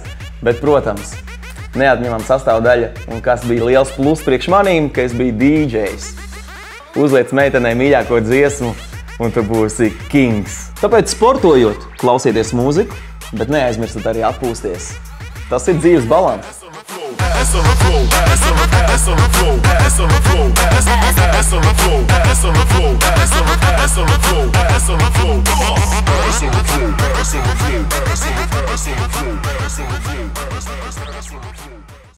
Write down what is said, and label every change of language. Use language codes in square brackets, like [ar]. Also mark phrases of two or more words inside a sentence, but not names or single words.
[lv] Bet, protams, neatņemama sastāvdaļa un kas bija liels plus priekš manīm, ka es biju DJs. Uzliec meitenei mīļāko dziesmu un tu būsi kings. Tāpēc sportojot, klausieties mūziku, bet neaizmirstat arī atpūsties. Tas ir dzīves balanss. [en] Ass on the floor, ass on the floor, ass on the floor, ass on the floor, ass on the floor, ass on the floor, ass on the floor, ass on the floor, ass on the floor, ass on the floor, ass on the floor, ass on the floor, ass on the floor, ass on the floor, ass on the floor, ass on the floor.